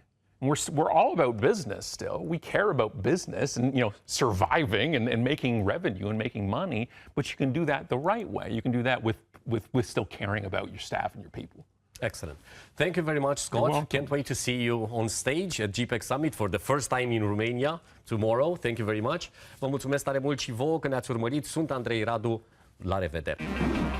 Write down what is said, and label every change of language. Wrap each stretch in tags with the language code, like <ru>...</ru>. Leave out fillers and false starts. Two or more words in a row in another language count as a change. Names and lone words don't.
<en>And we're all about business still. We care about business and surviving and making revenue and making money, but you can do that the right way. You can do that with still caring about your staff and your people. Excellent. Thank you very much, Scott. Can't wait to see you on stage at GPEC Summit for the first time in Romania tomorrow. Thank you very much.</en> <ro>Vă mulțumesc tare mult și vouă că ne-ați urmărit. Sunt Andrei Radu. La revedere!</ro>